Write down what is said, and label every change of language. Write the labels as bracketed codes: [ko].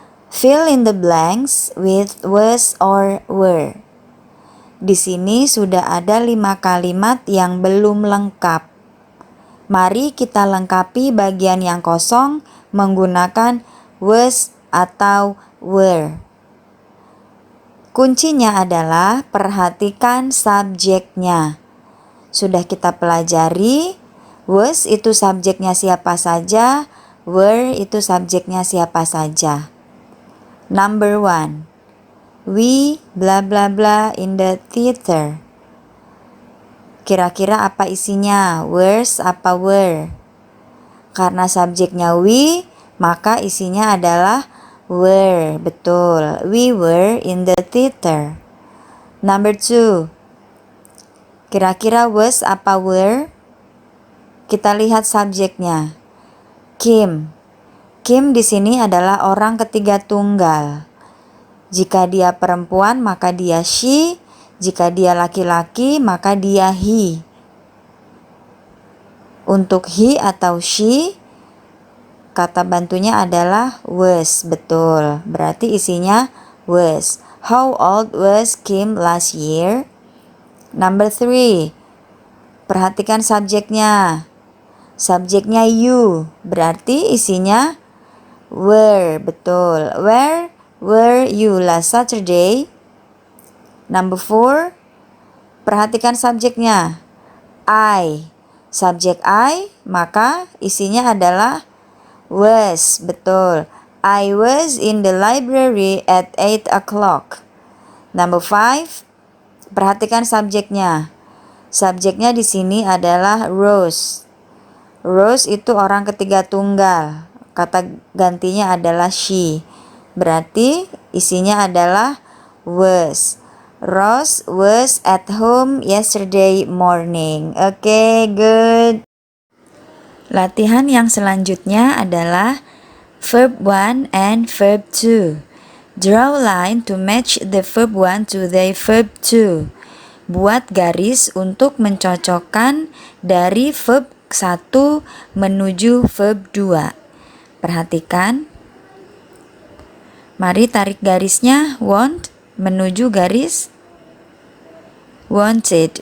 [en] Fill in the blanks with was or were. [id] Di sini sudah ada 5 kalimat yang belum lengkap. Mari kita lengkapi bagian yang kosong menggunakan was atau were. Kuncinya adalah perhatikan subjeknya. Sudah kita pelajari, was itu subjeknya siapa saja, were itu subjeknya siapa saja. [en] Number 1. We blah blah blah in the theater. [id] Kira-kira apa isinya? Was apa were? Karena subjeknya we, maka isinya adalah were. Betul, [en] we were in the theater. Number 2. [id] Kira-kira was apa were? Kita lihat subjeknya. Kim. Kim di sini adalah orang ketiga tunggal. Jika dia perempuan, maka dia she. Jika dia laki-laki, maka dia he. Untuk he atau she, kata bantunya adalah was. Betul, berarti isinya was. [en] How old was Kim last year? Number 3. [id] Perhatikan subjeknya. Subjeknya you, berarti isinya were. Betul, [en] where were you last Saturday? Number 4. [id] Perhatikan subjeknya. I. Subjek I, maka isinya adalah was. Betul. [en] I was in the library at 8 o'clock. Number 5. [id] Perhatikan subjeknya. Subjeknya di sini adalah Rose. Rose itu orang ketiga tunggal. Kata gantinya adalah she. Berarti isinya adalah was. [en] Rose was at home yesterday morning. Oke, good. [id] Latihan yang selanjutnya adalah verb 1 and verb 2. [en] Draw line to match the verb 1 to the verb 2. [id] Buat garis untuk mencocokkan dari verb 1 menuju verb 2. Perhatikan. Mari tarik garisnya want menuju garis wanted.